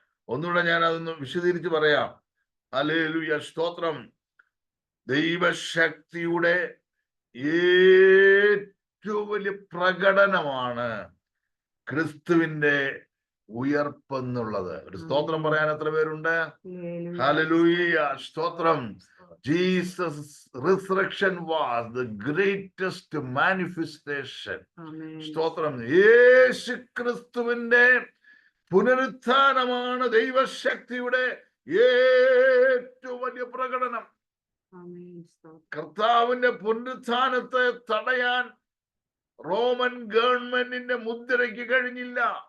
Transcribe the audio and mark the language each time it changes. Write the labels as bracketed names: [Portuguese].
[Malayalam] ഒന്നുകൂടെ ഞാൻ അതൊന്ന് വിശദീകരിച്ച് പറയാം. ഹല്ലേലൂയ. സ്തോത്രം. ദൈവശക്തിയുടെ ഏറ്റവും വലിയ പ്രകടനമാണ് ക്രിസ്തുവിന്റെ ഉയർപ്പെന്നുള്ളത്. ഒരു സ്തോത്രം പറയാൻ എത്ര പേരുണ്ട്? ഹല്ലേലൂയ. സ്തോത്രം. [English] Jesus' resurrection was the greatest manifestation. [Malayalam] സ്തോത്രം. യേശു ക്രിസ്തുവിന്റെ പുനരുത്ഥാനമാണ് ദൈവശക്തിയുടെ ഏറ്റവും വലിയ പ്രകടനം. കർത്താവിന്റെ പുനരുത്ഥാനത്തെ തടയാൻ റോമൻ ഗവൺമെന്റിന്റെ മുദ്രയ്ക്ക് കഴിഞ്ഞില്ല.